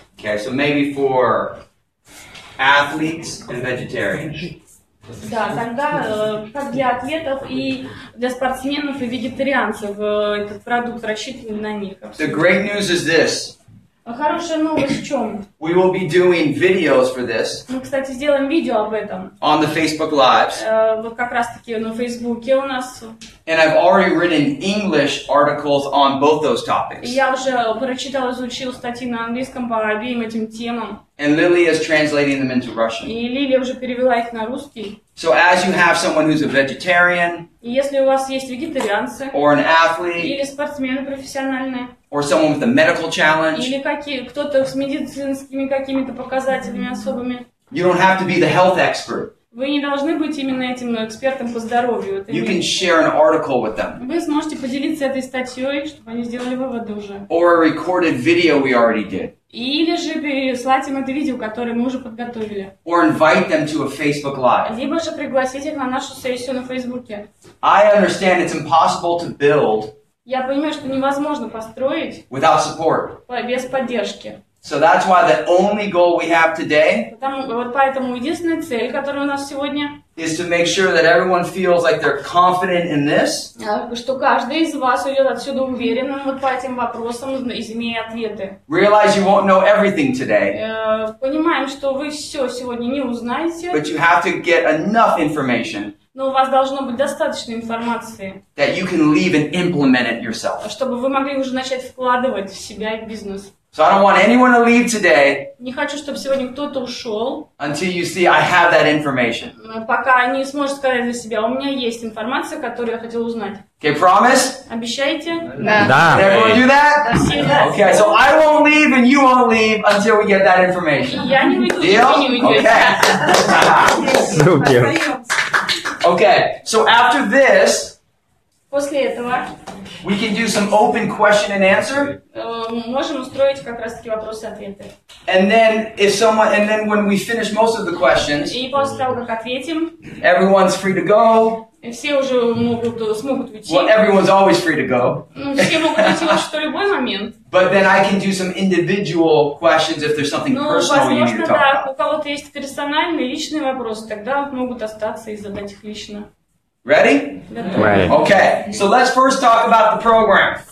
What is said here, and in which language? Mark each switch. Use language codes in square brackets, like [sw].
[en] Okay, so maybe for athletes and vegetarians. [ru] Да, тогда как для атлетов и для спортсменов и вегетарианцев этот продукт рассчитан на них. [en] The great news is this. [ru] Хорошая новость в чем? [en] We will be doing videos for this [ru] Мы, кстати, сделаем видео об этом. [en] on the Facebook Lives. [ru] Вот как раз-таки на Фейсбуке у нас. [en] And I've already written English articles on both those topics. [ru] Я уже прочитал, изучил статьи на английском по обеим этим темам. [en] And Lily is translating them into Russian. [ru] И Лилия уже перевела их на русский. [en] So as you have someone who's a vegetarian, [ru] И если у вас есть вегетарианцы, [en] or an athlete, [ru] или спортсмены профессиональные, [en] or someone with a medical challenge, [ru] или кто-то с медицинскими какими-то показателями особыми, [en] you don't have to be the health expert. [ru] Вы не должны быть именно этим экспертом по здоровью. [en] You can share an article with them. [ru] Вы сможете поделиться этой статьей, чтобы они сделали выводы уже. [en] Or a recorded video we already did. [ru] Или же переслать им это видео, которое мы уже подготовили. [en] Or invite them to a Facebook Live. [ru] Либо же пригласить их на нашу сессию на Фейсбуке. [en] I understand it's impossible to build [ru] Я понимаю, что невозможно построить [en] without support. [ru] без поддержки. [en] So that's why the only goal we have today [ru] Вот поэтому единственная цель, которая у нас сегодня, [en] is to make sure that everyone feels like they're confident in this. [ru] Что каждый из вас уйдет отсюда уверенным вот по этим вопросам, имея ответы. [en] Realize you won't know everything today, [ru] Понимаем, что вы все сегодня не узнаете, [en] but you have to get enough information [ru] но у вас должно быть достаточно информации, [en] that you can leave and implement it yourself. [ru] чтобы вы могли уже начать вкладывать в себя и в бизнес. [en] So I don't want anyone to leave today [ru] Не хочу, чтобы сегодня кто-то ушел, [en] until you see I have that information. [ru] пока не сможет сказать для себя: у меня есть информация, которую я хотел узнать. [en] Okay, promise? [ru] Обещаете? Да. [en] Can everyone do that? Okay, so I won't leave and you won't leave until we get that information. [ru] Я не уйду, [en] Deal? [ru] вы не уйдете. [en] Okay. [ru] Супер. [en] Okay, so after this, [ru] После этого [en] we can do some open question and answer. [ru] можем устроить как раз-таки вопросы-ответы. [en] And then when we finish most of the questions, [ru] И после того, как ответим, [en] everyone's free to go. [ru] все уже смогут уйти. [en] Well, everyone's always free to go. [ru] Все могут уйти лучше в любой момент. [en] But then I can do some individual questions if there's something [ru] Но, [en] personal you need to [ru] возможно, [en] talk [ru] да, [en] about. [ru] у кого-то есть персональные, личные вопросы, тогда могут остаться и задать их лично. [en] Ready? Ready. Okay, so let's first talk about the program.